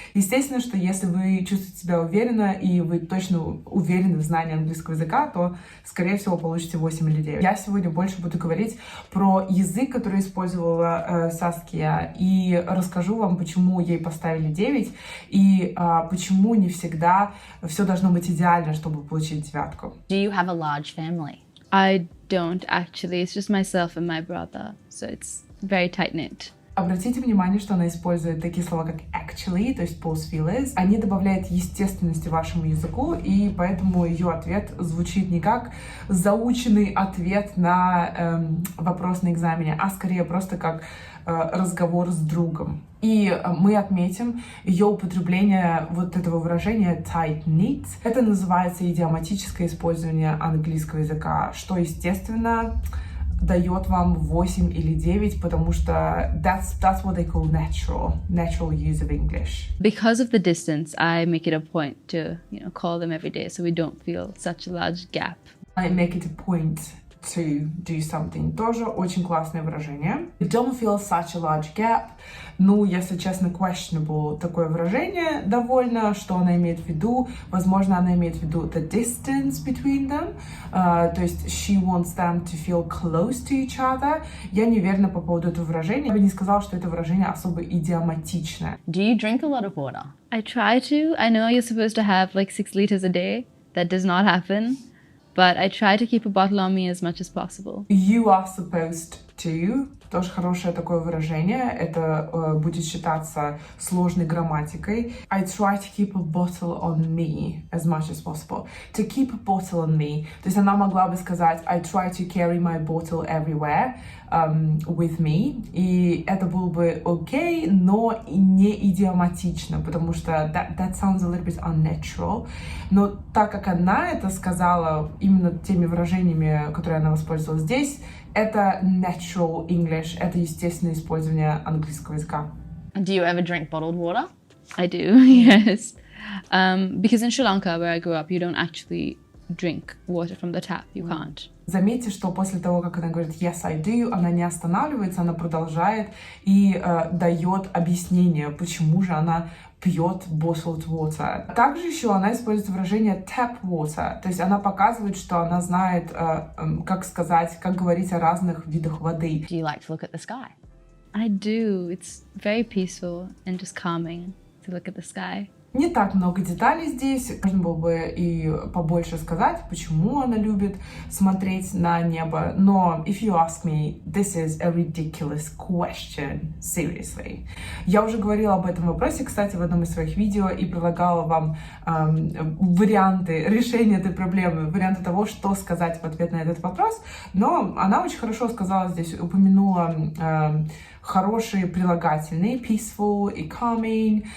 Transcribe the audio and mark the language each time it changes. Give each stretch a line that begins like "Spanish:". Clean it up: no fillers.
Russian: Естественно, что если вы чувствуете себя уверенно и вы точно уверены в знании английского языка, то, скорее всего, получите 8 или 9. Я сегодня больше буду говорить про язык, который использовала Саския, и расскажу вам, почему ей поставили 9, и почему не всегда все должно быть идеально, чтобы получить 9.
English: Do you have a large family? I don't actually. It's just myself and my brother. So it's very tight-knit.
Russian: Обратите внимание, что она использует такие слова, как actually, то есть pause feelers. Они добавляют естественности вашему языку, и поэтому ее ответ звучит не как заученный ответ на вопрос на экзамене, а скорее просто как разговор с другом. И мы отметим ее употребление вот этого выражения tight-knit. Это называется идиоматическое использование английского языка, что, естественно, дает вам 8 или 9, потому что
English: that's what they call natural use of English. Because of the distance, I make it a point to, call them every day so we don't feel such a large gap. I make it a point to do something.
Russian: Тоже очень классное выражение.
English: Don't feel such a large gap.
Russian: Ну, если честно, questionable такое выражение довольно, что она имеет в виду. Возможно, она имеет в виду the distance between them. То есть
English: she wants them to feel close to each other.
Russian: Я не уверена по поводу этого выражения. Я бы не сказала, что это выражение особо идиоматичное.
English: Do you drink a lot of water? I try to. I know you're supposed to have like 6 liters a day. That does not happen. But I try to keep a bottle on me as much as possible. You are supposed to.
Russian: Тоже хорошее такое выражение. Это будет считаться сложной грамматикой.
English: I try to keep a bottle on me as much as possible. To keep a bottle on me.
Russian: То есть она могла бы сказать
English: I try to carry my bottle everywhere with me.
Russian: И это было бы окей, но не идиоматично, потому что
English: that sounds a little bit unnatural.
Russian: Но так как она это сказала именно теми выражениями, которые она воспользовалась здесь, это natural English, это естественное использование английского языка.
English: Do you ever drink bottled water? I do, yes. Because in Sri Lanka, where I grew up, you don't actually drink water from the tap. You can't.
Russian: Заметьте, что после того, как она говорит
English: yes, I do,
Russian: она не останавливается, она продолжает и дает объяснение, почему же она пьет bottled water. Также еще она использует выражение tap water, то есть она показывает, что она знает, как сказать, как говорить о разных видах воды.
English: Do you like to look at the sky? I do. It's very peaceful and just calming to look at the sky.
Russian: Не так много деталей здесь. Можно было бы и побольше сказать, почему она любит смотреть на небо. Но
English: if you ask me, this is a ridiculous question. Seriously.
Russian: Я уже говорила об этом вопросе, кстати, в одном из своих видео и предлагала вам варианты решения этой проблемы, варианты того, что сказать в ответ на этот вопрос. Но она очень хорошо сказала здесь, упомянула хорошие прилагательные, peaceful и calming.